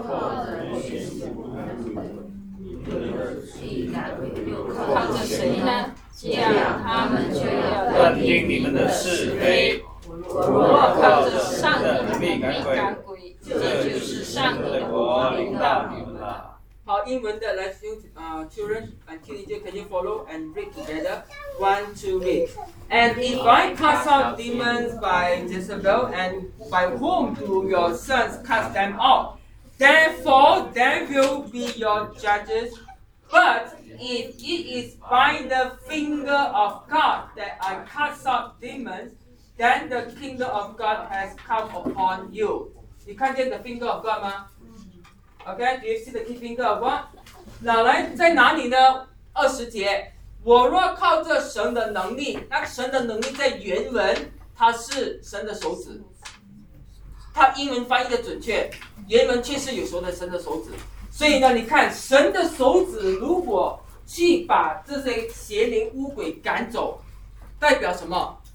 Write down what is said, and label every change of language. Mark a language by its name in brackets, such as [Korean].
[Chinese] 靠着神呢，这样他们就要断定你们的是非。我若靠着上帝的命赶鬼，这就是上帝的国临到你们了。好，英文的来用 [English] children and teenager, can you follow and read together? One, two, read. And if I cast out demons by Jezebel, and by whom do your sons cast them out? Therefore, they will be your judges. But if it is by the finger of God that I cast out demons, then the kingdom of God has come upon you. [Chinese] 你看见 [English] the finger of God 吗？OK, do you see the key finger of what? [Chinese] 哪来在哪里呢？二十节，我若靠着神的能力，那神的能力在原文它是神的手指，它英文翻译的准确，原文确实有说的神的手指。所以呢，你看神的手指如果去把这些邪灵污鬼赶走，代表什么？